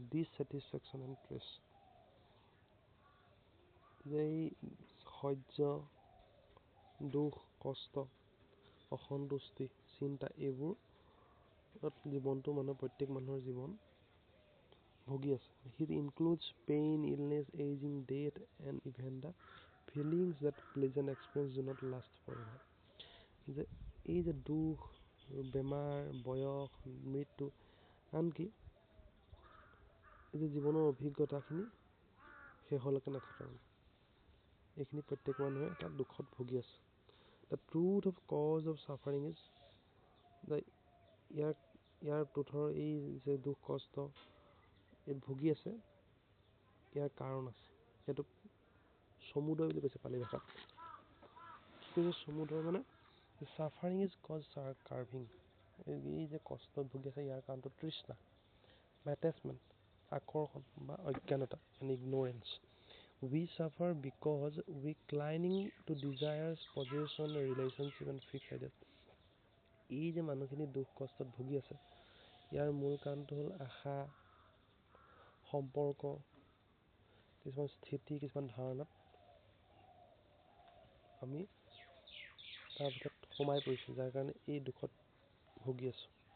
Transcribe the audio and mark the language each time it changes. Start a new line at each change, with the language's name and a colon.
English: dissatisfaction and stress,
Assamese: যে এই সহ্য, দুখ, কষ্ট, অসন্তুষ্টি, চিন্তা, এইবোৰ জীৱনটো প্ৰত্যেক মানুহৰ জীৱন ভুগি আছে।
English: It includes pain, illness, aging, death, and even the feelings that pleasant experience do not last forever.
Assamese: যে এই যে দুখ, বেমাৰ, বয়স, মৃত্যু, আনকি এই যে জীৱনৰ অভিজ্ঞতাখিনি শেষলৈকে নাথাকে। এইখিনি প্ৰত্যেক মানুহে এটা দুখত ভুগি আছে।
English: The truth of cause of suffering is
Assamese: ইয়াৰ টুথৰ এই যে দুখ কষ্ট ইয়াত ভুগি আছে, ইয়াৰ কাৰণ আছে। এইটোক সমুদয় বুলি কৈছে পালি ভাষাত। কি কৈছে সমুদয় মানে
English: suffering is cause craving,
Assamese: এই যে কষ্টত ভুগি আছে ইয়াৰ কাৰণটো তৃষ্ণা বা এটেচমেণ্ট, আকৰ্ষণ বা অজ্ঞানতা,
English: And ignorance. We suffer because we clinging to desires, possession, relationship and fixed ideas.
Assamese: এই যে মানুহখিনি দুখ কষ্টত ভুগি আছে, ইয়াৰ মূল কাৰণটো হ'ল আশা, সম্পৰ্ক, কিছুমান স্থিতি, কিছুমান ধাৰণাত আমি তাৰ ভিতৰত সোমাই পৰিছোঁ, যাৰ কাৰণে এই দুখত ভুগি আছোঁ।